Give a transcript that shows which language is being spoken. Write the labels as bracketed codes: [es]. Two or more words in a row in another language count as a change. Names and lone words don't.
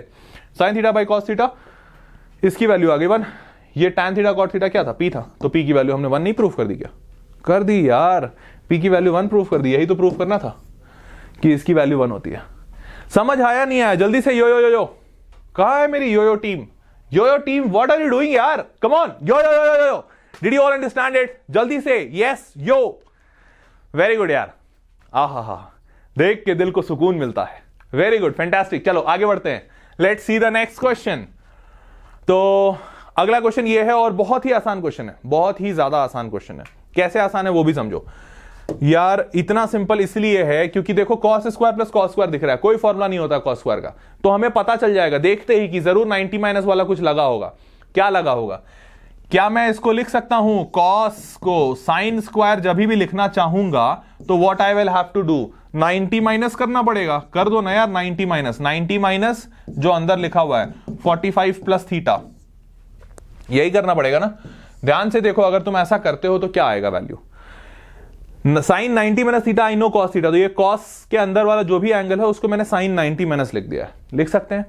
[en] sine theta by cos theta, [hi] इसकी वैल्यू आ गई 1। ये [en] tan theta cot theta [hi] क्या था, p था, तो p की वैल्यू हमने 1 नहीं प्रूफ कर दी क्या, कर दी यार, p की वैल्यू 1 प्रूफ कर दी, यही तो प्रूफ करना था कि इसकी वैल्यू 1 होती है। समझ आया नहीं आया, जल्दी से यो यो यो यो, कहां है मेरी यो यो टीम, यो यो टीम, [en] what are you doing yaar, come on, यो यो यो यो, did you all understand it, [hi] जल्दी से यस यो, [en] very good [hi] यार, आहा, देख के दिल को सुकून मिलता है, [en] very good, fantastic. [hi] चलो आगे बढ़ते हैं, [en] let's see the next question. [hi] तो अगला क्वेश्चन ये है, और बहुत ही आसान क्वेश्चन है, बहुत ही ज्यादा आसान क्वेश्चन है। कैसे आसान है वो भी समझो यार, इतना सिंपल इसलिए है क्योंकि देखो [en] cos square plus cos square [hi] दिख रहा है, कोई फॉर्मूला नहीं होता [en] cos square [hi] का, तो हमें पता चल जाएगा देखते ही कि जरूर 90 माइनस वाला कुछ लगा होगा। क्या लगा होगा, क्या मैं इसको लिख सकता हूं, कॉस को [en] sine square [hi] जब भी लिखना चाहूंगा तो [en] what I will have to do, [hi] 90 माइनस करना पड़ेगा, कर दो ना यार, 90 माइनस जो अंदर लिखा हुआ है 45 [en] plus theta, [hi] यही करना पड़ेगा ना। ध्यान से देखो, अगर तुम ऐसा करते हो तो क्या आएगा वैल्यू, [en] sine 90 minus theta, I know cos theta, [hi] तो ये कॉस के अंदर वाला जो भी एंगल है उसको मैंने [en] sine 90 minus [hi] लिख दिया है, लिख सकते हैं।